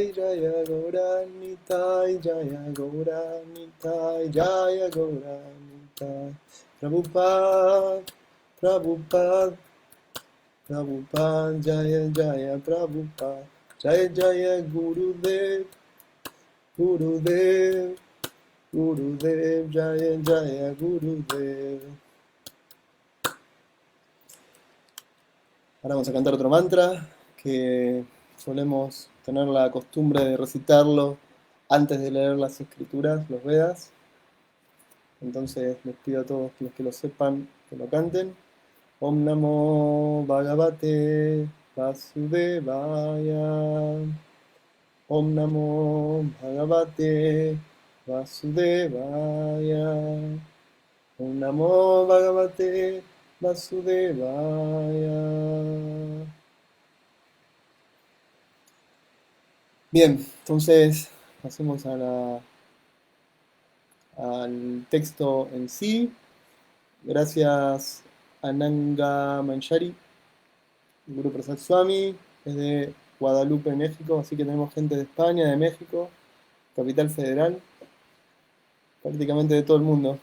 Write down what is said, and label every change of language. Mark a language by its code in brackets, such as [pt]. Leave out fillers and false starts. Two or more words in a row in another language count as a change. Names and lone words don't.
[sa] Jaya Gaura Nitai Jaya Gaura Nitai Jaya Gaura Nitai Prabhupada Prabhupada Prabhupada Jaya Jaya Prabhupada Jaya Jaya Gurudev Gurudev Gurudev Jaya Jaya Gurudev. [es] Ahora vamos a cantar otro mantra que solemos tener la costumbre de recitarlo antes de leer las escrituras, los Vedas. Entonces les pido a todos los que lo sepan que lo canten. [sa] Om Namo Bhagavate Vasudevaya. Om Namo Bhagavate Vasudevaya. Om Namo Bhagavate Vasudevaya. [es] Bien, entonces pasemos al texto en sí. Gracias a Nanga Manjari, Guru Prasad Swami, desde Guadalupe, México, así que tenemos gente de España, de México, Capital Federal, prácticamente de todo el mundo.